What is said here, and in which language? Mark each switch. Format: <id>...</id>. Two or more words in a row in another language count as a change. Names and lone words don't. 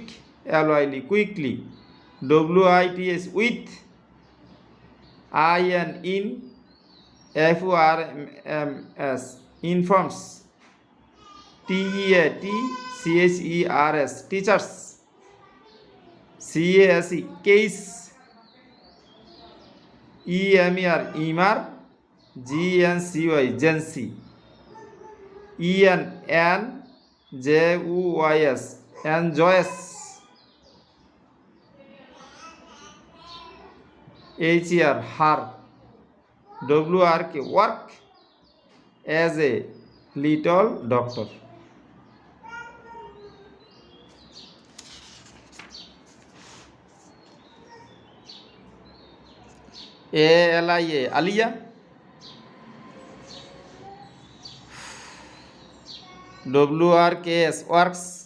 <en>LYL quickly. WITS with. IN in. FORMS informs. TEATCHERS teachers. CASE case. EMER emer. GNCY Jancy. ENNJUYS enjoys. HER her. WRK work as a little doctor. ALIA Alia. WRKS works.</en>